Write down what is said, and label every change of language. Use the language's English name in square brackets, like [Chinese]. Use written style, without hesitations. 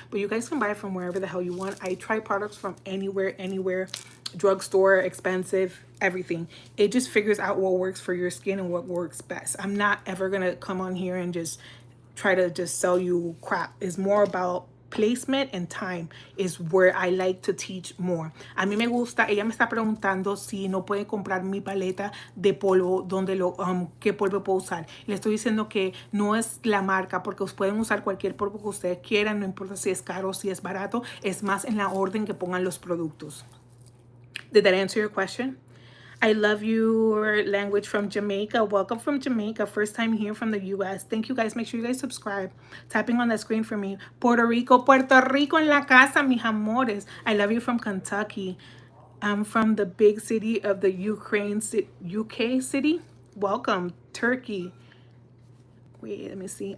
[English] But you guys can buy it from wherever the hell you want. I try products from anywhere, drugstore, expensive, everything. It just figures out what works for your skin and what works best. I'm not ever gonna come on here and just try to just sell you crap. It's more about placement and time is where I like to teach more. [Spanish] A mí me gusta, ella me está preguntando si no puede comprar mi paleta de polvo, donde qué polvo puedo usar. Le estoy diciendo que no es la marca, porque pueden usar cualquier polvo que ustedes quieran, no importa si es caro o si es barato, es más en la orden que pongan los productos. [English] Did that answer your question? I love your language from Jamaica. Welcome from Jamaica. First time here from the US. Thank you guys. Make sure you guys subscribe. Tapping on that screen for me. [Spanish] Puerto Rico en la casa, mis amores. [English] I love you from Kentucky. I'm from the big city of the UK city. Welcome. Turkey. Wait, let me see.